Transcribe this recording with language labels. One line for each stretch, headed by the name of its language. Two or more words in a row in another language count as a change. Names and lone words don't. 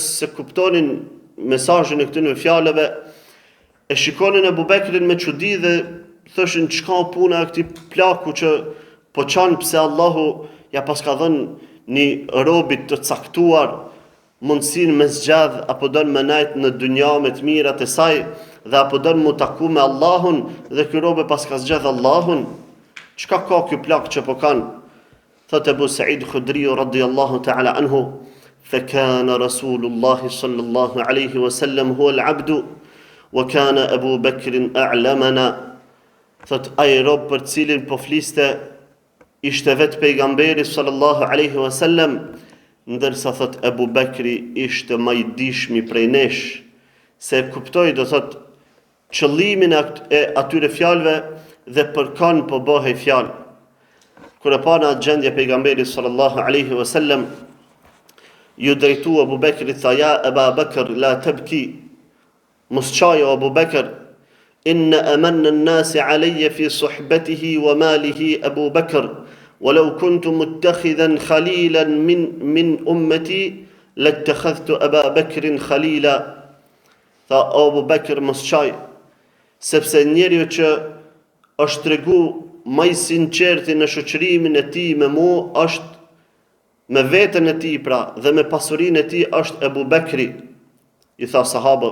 Albanian: se kuptonin mesazhin e këtyre fjalëve e shikonin Ebu Bekrin me çudi dhe thoshin çka puna e këtij plaku që po çan, pse Allahu ja paska dhënë një robit të caktuar mundësin me zgjadh apo don me najt në dunja me të mirat e saj, dhe apo don mu taku me Allahun, dhe ky rob e paska zgjedh Allahun. Çka ka ky plak që po kanë? Thot Ebu Sa'id Khudri
Arabic: رضي الله تعالى عنه: فكان رسول الله صلى الله عليه وسلم هو العبد وكان أبو بكر أعلمنا.
Albanian: Thot ai rob për cilin po fliste ishte vetë pejgamberi
Arabic: صلى الله عليه وسلم,
Albanian: ndërsa thot Ebu Bekri ishte më i dishmi prej nesh, se kuptoi do thot qëllimin e atyre fjalëve dhe për kanë po bëhej fjalë. Kur e pa në atë gjendje pejgamberi
Arabic: صلى الله عليه وسلم,
Albanian: ju drejtu Abu Bekri, tha:
Arabic: يا أبا بكر لا تبك,
Albanian: mos qajo Abu Bekr,
Arabic: إن أمن الناس علي في صحبته وماله أبو بكر ولو كنت متخذا خليلا من أمتي لاتخذت أبا بكر خليلا.
Albanian: Tha Abu Bekr, mos qaj, sepse njeriu që është tregu më i sinqerti në shoqërimin e tij me mua është, me veten e tij pra dhe me pasurinë e tij është Ebu Bekri, i tha sahabë.